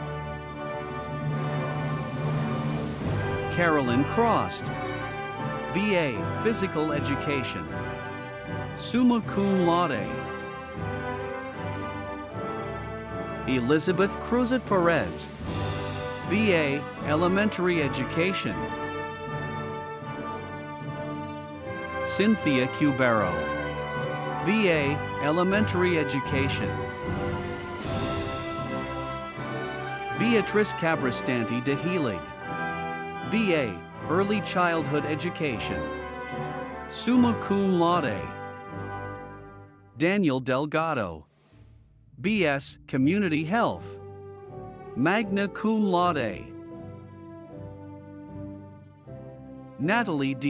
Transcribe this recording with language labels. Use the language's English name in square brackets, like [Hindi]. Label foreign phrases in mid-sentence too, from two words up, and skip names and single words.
[English] Carolyn Crost, BA Physical Education, [Latin] summa cum laude. [English] Elizabeth Cruzet Perez, BA Elementary Education. Cynthia Cubero, BA Elementary Education. Beatrice Cabrastanti de Healig, BA Early Childhood Education, [Latin] summa cum laude. [English] Daniel Delgado, BS Community Health, [Latin] magna cum laude. [English] Natalie D.